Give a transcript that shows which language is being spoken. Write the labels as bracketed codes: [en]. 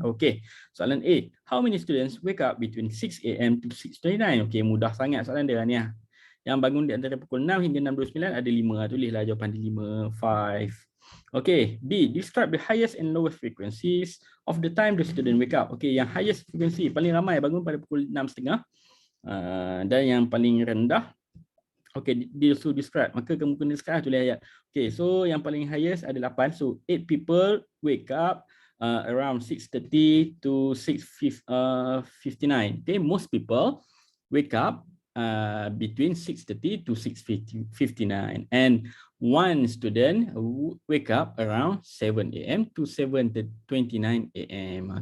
[ms] Okey, soalan A. [en] How many students wake up between 6 AM to 6:29? [ms] Okey, mudah sangat soalan dia ni. Yang bangun di antara pukul 6 hingga 6.29 ada 5. Tulislah jawapan di 5, 5. Okey, B. [en] Describe the highest and lowest frequencies of the time the student wake up. [ms] Okey, yang highest frequency, paling ramai bangun pada pukul 6.30. Dan yang paling rendah, okey, dia suruh describe, maka kamu kena sekarang tulis ayat. Okey, so yang paling highest ada 8, [en] so 8 people wake up around 6:30 to 6:59. Okay, most people wake up between 6:30 to 6:59, and one student wake up around 7 AM to 7:29 AM.